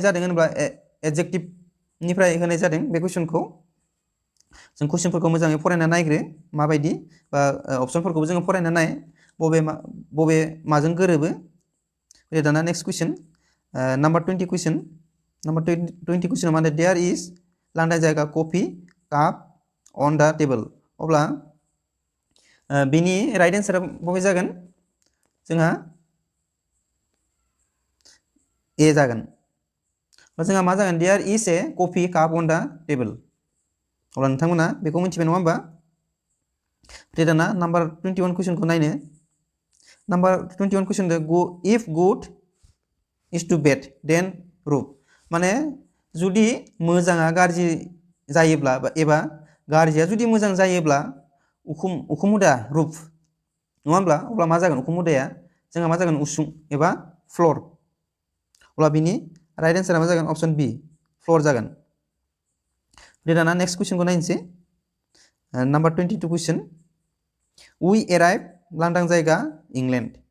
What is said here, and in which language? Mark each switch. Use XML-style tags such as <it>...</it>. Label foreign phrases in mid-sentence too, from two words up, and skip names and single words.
<brx>जादों होनब्ला एडजेक्टिभनिफ्राय होनाय जादों बे कुइसनखौ जों कुइसनफोरखौ मोजाङै फरायना नायग्रो माबायदि बा अपसनफोरखौबो जोङो फरायना नाय बबे माजों गोरोबो फैदो दाना</brx> <en>next question</en> <brx>नाम्बार 20 कुइसन नाम्बार 20 कुइसनाव मा होनदों</brx> <en>there is</en> <brx>लांदां जायगा</brx> <en>coffee cup on the table</en> <brx>अब्ला बिनि राइट एन्सारा बबे जागोन जोंहा ए जागोन जोंहा मा जागोन</brx> <en>there is a coffee cup on the table</en> <brx>अब्ला नोंथांमोना बेखौ मिथिबाय नङा होमबा दाना नाम्बार 21 कुइसनखौ नायनो नाम्बार 21 कुइसन</brx> <en>if good is to bad then roof</en> <brx>माने जुदि मोजाङा गाज्रि जायोब्ला एबा गाज्रिया जुदि मोजां जायोब्ला उखुम मुदा रुफ नङा होमब्ला अब्ला मा जागोन उखुम मुदाया जोंहा मा जागोन उसुं एबा फ्लर अब्ला बिनि राइट एन्सारा मा जागोन</brx> <en>option B</en> <brx>फ्लर जागोन दाना नेक्स्ट कुइसनखौ नायनोसै नाम्बार 22 कुइसन</brx> <en>we arrive</en> <brx>लांदां जायगा इंलेन्ड</brx>